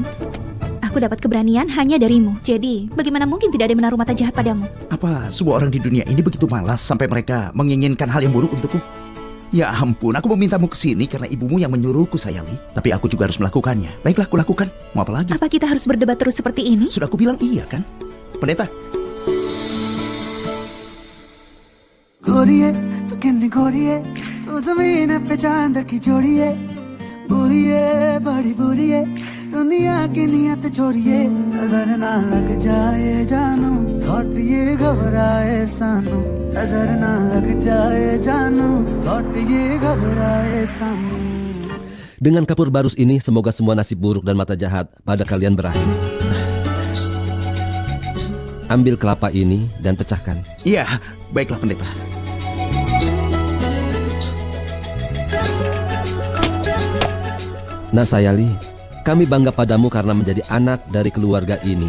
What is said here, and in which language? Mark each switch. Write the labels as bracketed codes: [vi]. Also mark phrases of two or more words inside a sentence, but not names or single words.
[id] Aku dapat keberanian hanya darimu. Jadi, bagaimana mungkin tidak ada yang menaruh mata jahat padamu? Apa semua orang di dunia ini begitu malas sampai mereka menginginkan hal yang buruk untukku? Ya ampun, aku memintamu ke sini karena ibumu yang menyuruhku, Sayali. Tapi aku juga harus melakukannya. Baiklah, aku lakukan. Mau apa lagi? Apa kita harus berdebat terus seperti ini? Sudah aku bilang iya kan? Pendeta. [pa] गोरिये तू किन्नी गोरिये [hi] तू ज़मीन पे चांद की जोड़िये बुरी है बड़ी बुरी है दुनिया की नियत छोड़िए नजर ना लग जाए जानू थॉट ये घबराए सानू नजर ना लग जाए जानू थॉट ये घबराए सानू. [id] Dengan kapur barus ini, semoga semua nasib buruk dan mata jahat pada kalian berakhir. Ambil kelapa ini dan pecahkan. Iya, baiklah pendeta. Nah Sayali, kami bangga padamu karena menjadi anak dari keluarga ini.